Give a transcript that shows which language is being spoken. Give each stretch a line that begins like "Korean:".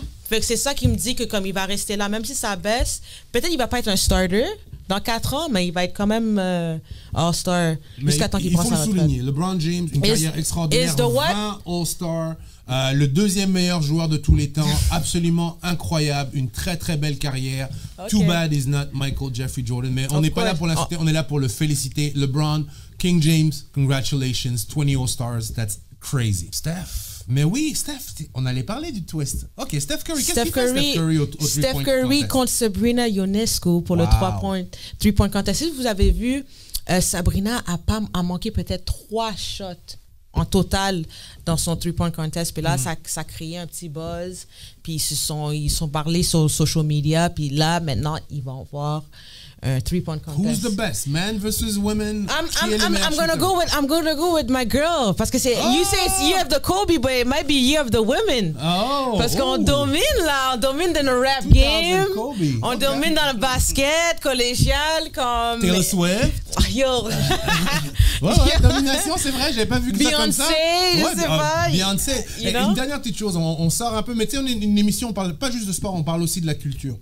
French: Fait que c'est ça qui me dit que comme il va rester là, même si ça baisse, peut-être il va pas être un starter dans 4 ans, mais il va être quand même All-Star jusqu'à temps qu'il prend sa retraite. Il faut le souligner. LeBron James, une carrière extraordinaire, 20 All-Star, le 2e meilleur joueur de tous les temps, absolument incroyable, une très très belle carrière.
English: Too bad he's not
French: Michael Jeffrey Jordan, mais on n'est pas là pour l'insulter, on est là pour le féliciter.
English: LeBron, King James, congratulations, 20 All-Stars, that's crazy.
French: Steph. Mais oui, Steph, on allait parler du twist. OK, Steph Curry, qu'est-ce qu'il fait Steph Curry au Steph Curry contre Sabrina Ionescu pour le 3-point contest. Si vous avez vu, Sabrina a manqué peut-être 3 shots en total dans son 3-point contest. Puis là, ça créait un petit buzz. Puis ils sont parlé sur social media. Puis là, maintenant, ils vont voir un 3-point contest.
English: Who's the best, man versus women? I'm gonna go with my girl
French: parce que c'est
English: you say it's year of the Kobe, but it might be year of the women.
French: Parce qu'on domine là, on domine dans le rap game, on domine dans le basket collégial comme Taylor Swift. Yo. Ouais, domination, c'est vrai, j'avais pas vu que ça comme ça. Je sais pas. Beyoncé. Une dernière petite chose, on sort un peu, mais tu sais, on est une émission, on parle pas juste de sport, on parle aussi de la culture.